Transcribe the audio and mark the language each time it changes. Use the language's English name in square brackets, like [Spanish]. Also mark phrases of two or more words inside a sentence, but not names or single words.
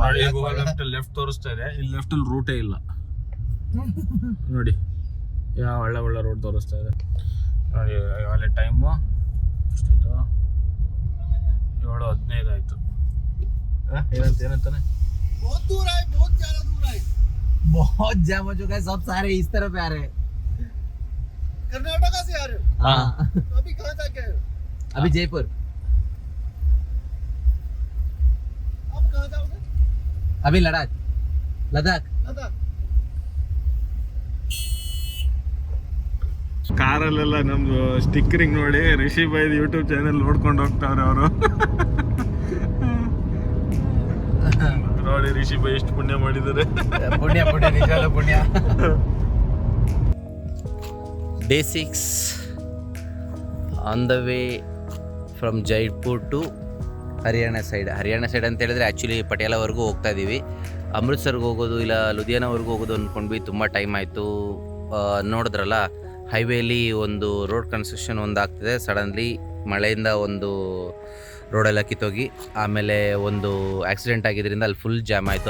[Kannada] ಲೆಫ್ಟ್ ತೋರಿಸ್ತಾ ಇದೆ, ಇಲ್ಲಿ ಲೆಫ್ಟ್ ಅಲ್ಲಿ ರೂಟೇ ಇಲ್ಲ ನೋಡಿ. ಯಾವ ಒಳ್ಳೆ ರೋಡ್ ತೋರಿಸ್ತಾ ಇದೆ ನೋಡಿ. ಅಲ್ಲಿ ಟೈಮು ಎಷ್ಟಾಯ್ತು? 7:15 ಆಯ್ತು. ಏನಂತಾನೆ [Hindi] बहुत जाम हो चुका है, सब सारे इस तरफ आ रहे हैं। कर्नाटका से आ रहे हो? हाँ। तो अभी कहाँ तक गए हो? अभी जयपुर। अब कहाँ जाओगे? अभी लद्दाख। लद्दाख। [Kannada] ಕಾರಲ್ಲೆಲ್ಲ ನಮ್ದು ಸ್ಟಿಕ್ಕರಿಂಗ್ ನೋಡಿ ರಿಷಿ ಬಾಯ್ [English] YouTube channel [Kannada] ನೋಡ್ಕೊಂಡು ಹೋಗ್ತಾವ್ರೆ ಅವರು. ನೋಡಿ ರಿಷಿ ಬಾಯ್ ಎಷ್ಟು ಪುಣ್ಯ ಮಾಡಿದ್ದಾರೆ. ಪುಣ್ಯ ಪುಣ್ಯ ನಿಜವಾಗ್ಲೂ ಪುಣ್ಯ. [English] Day 6 on the way from Jaipur to [Kannada] ಹರಿಯಾಣ ಸೈಡ್ ಅಂತ ಹೇಳಿದ್ರೆ ಆ್ಯಕ್ಚುಲಿ ಪಟಿಯಾಲವರೆಗೂ ಹೋಗ್ತಾ ಇದ್ದೀವಿ. ಅಮೃತ್ಸರ್ಗೆ ಹೋಗೋದು ಇಲ್ಲ ಲುಧಿಯಾನವರೆಗೂ ಹೋಗೋದು ಅಂದ್ಕೊಂಡ್ವಿ. ತುಂಬ ಟೈಮ್ ಆಯಿತು. ನೋಡಿದ್ರಲ್ಲ ಹೈವೇಲಿ ಒಂದು [English] road construction [Kannada] ಒಂದು ಆಗ್ತಿದೆ. ಸಡನ್ಲಿ ಮಳೆಯಿಂದ ಒಂದು ರೋಡೆಲ್ಲ ಕಿತ್ತೋಗಿ ಆಮೇಲೆ ಒಂದು ಆಕ್ಸಿಡೆಂಟ್ ಆಗಿದ್ದರಿಂದ ಅಲ್ಲಿ [English] full jam [Kannada] ಆಯಿತು.